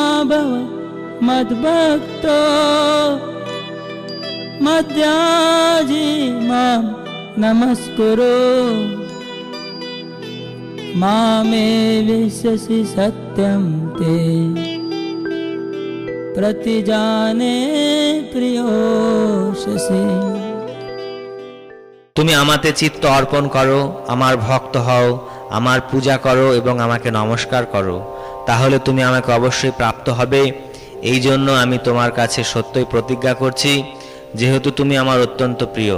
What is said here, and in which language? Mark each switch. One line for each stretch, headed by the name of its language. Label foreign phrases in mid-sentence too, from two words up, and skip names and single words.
Sanskrit: भव मद्भक्तो मद्याजी मां नमस्कुरु मामे विश्यसि सत्यं ते प्रतिजाने प्रियोषसि।
Bangla: তুমি আমাতে চিত্ত অর্পণ করো, আমার ভক্ত হও, আমার পূজা করো এবং আমাকে নমস্কার করো, তাহলে তুমি আমাকে অবশ্যই প্রাপ্ত হবে। এই জন্য আমি তোমার কাছে সত্যই প্রতিজ্ঞা করছি, যেহেতু তুমি আমার অত্যন্ত প্রিয়।